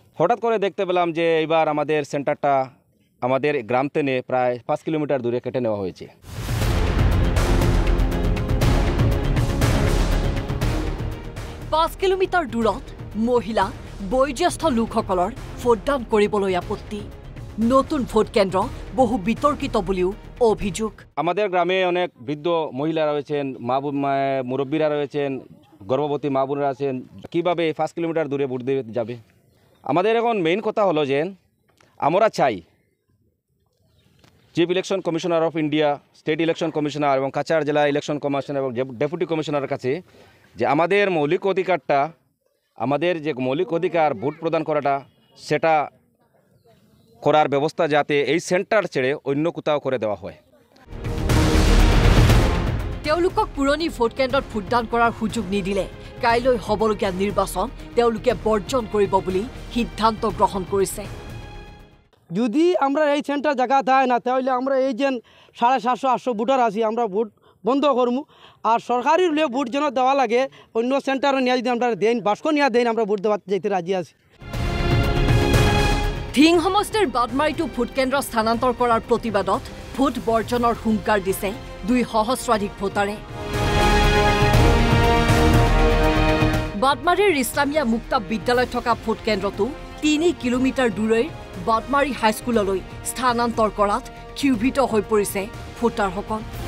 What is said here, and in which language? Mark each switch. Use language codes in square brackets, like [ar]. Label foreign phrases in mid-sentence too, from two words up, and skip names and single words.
[bn] হঠাৎ করে দেখতে পেলাম যে এইবার আমাদের সেন্টারটা আমাদের গ্রাম থেকে প্রায় ৫ কিলোমিটার দূরে কেটে নেওয়া হয়েছে। [as] ৫ কিলোমিটাৰ দূৰত মহিলা বয়োজ্যেষ্ঠ লোকসকলৰ ভোটদান কৰিবলৈ আপত্তি। নতুন ভোট কেন্দ্ৰ বহু বিতৰ্কিত বুলিও অভিযোগ। [bn] আমাদের গ্রামে অনেক বৃদ্ধ মহিলা রয়েছেন, মুরব্বীরা রয়েছেন, গর্ভবতী মা বোনেরা আছেন। কীভাবে ৫ কিলোমিটার দূরে ভোট দিয়ে যাবে? আমাদের এখন মেইন কথা হলো যে আমরা চাই [en] chief election commissioner of India, state election commissioner [bn] এবং কাছাড় জেলা [en] election commissioner [bn] এবং [en] deputy commissioner [bn] কাছে যে আমাদের মৌলিক অধিকারটা, আমাদের যে মৌলিক অধিকার ভোট প্রদান করাটা, সেটা করার ব্যবস্থা যাতে এই সেন্টার ছেড়ে অন্য কোথাও করে দেওয়া হয়। [as] তেওঁলোকক পুৰণি ভোট কেন্দ্ৰত ভোটদান কৰাৰ সুযোগ নিদিলে কাইলৈ হ'বলগীয়া নিৰ্বাচন তেওঁলোকে বৰ্জন কৰিব বুলি সিদ্ধান্ত গ্ৰহণ কৰিছে। [bn] যদি আমরা এই সেন্টার জায়গা দেয় না তাহলে আমরা এই যে 750-800 ভোটার আছি আমরা ভোট বন্ধ করবো। আর সরকারি ভোট যেন দেওয়া লাগে অন্য সেন্টারে নিয়ে যদি আমরা দেন বাস্ক নিয়ে দেন আমরা ভোট দেওয়া যেতে রাজি আছি। [as] ধিং সমষ্টিৰ বাদমাৰীটো ভোট কেন্দ্ৰ স্থানান্তৰ কৰাৰ প্ৰতিবাদত ভোট বৰ্জনৰ হুংকাৰ দিছে 2 সহস্ৰাধিক ভোটাৰে। বাদমাৰীৰ ইছলামিয়া মুক্তা বিদ্যালয়ত থকা ভোট কেন্দ্ৰটো 3 কিলোমিটাৰ দূৰৈৰ বাদমাৰী হাইস্কুললৈ স্থানান্তৰ কৰাত ক্ষোভিত হৈ পৰিছে ভোটাৰসকল।